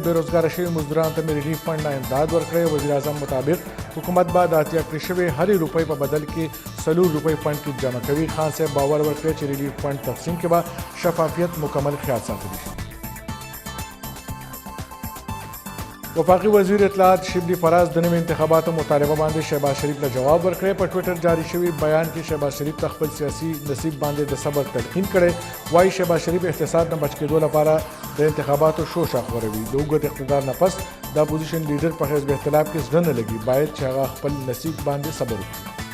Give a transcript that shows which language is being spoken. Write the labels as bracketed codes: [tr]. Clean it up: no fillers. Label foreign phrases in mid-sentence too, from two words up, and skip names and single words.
[ps] بېروزګاره شوي مزدورانو ته مې ریلیف فنډ نه امداد ورکړی. وزیر اعظم مطابق حکومت به د اتیا کړې شوې هرې روپۍ په بدل کې 4 روپۍ فنډ کې جمع کوي. خان صاحب باور ورکړی چې ریلیف فنډ تقسیم کې به شفافیت مکمل خیال ساتلی شي. وفاقي وزیر اطلاعات شبلي فراز د نوي انتخاباتو مطالبه باندې شهباز شریف له جواب ورکړی. په ټویټر جاری شوی بیان کې شهباز شریف ته خپل سیاسي نصیب باندې د صبر تلقین کړی. وایي شهباز شریف احتساب نه بچ کېدو لپاره د انتخاباتو شوشا خوروي. د اوږد اقتدار نه پس د اپوزیشن لیډر په حزب اختلاف کې زړه نه لګي، باید چې هغه خپل نصیب باندې صبر وکړي.